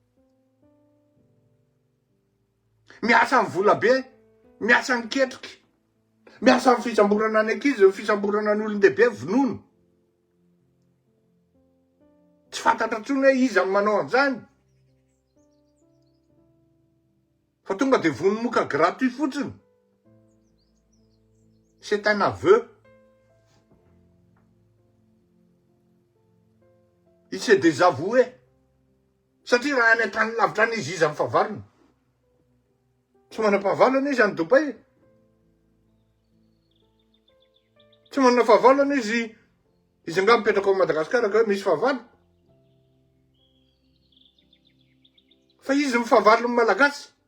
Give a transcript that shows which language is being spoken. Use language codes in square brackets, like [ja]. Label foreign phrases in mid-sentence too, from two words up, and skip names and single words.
[mg] Miasa amin'ny vola be, miasa ny ketriky, miasa amin'ny fisamborana ny ankizy, fisamborana ny olon-dehibe vonono. Tsy fantatra tsony hoe iza manao an'izany. Fa tonga de vonomoka gratuit fotsiny. [fr] C'est un aveu. Il s'est désavoué. [mg] Satria raha any an-tany lavitra any izy amin'ny fahavalony. Tsy manam-pahavalana izy any Dubai. Tsy manana fahavalana izy nga mipetraka ao Madagasikara ka hoe misy fahavalo. Fa izy mifahavalo ny malagasy.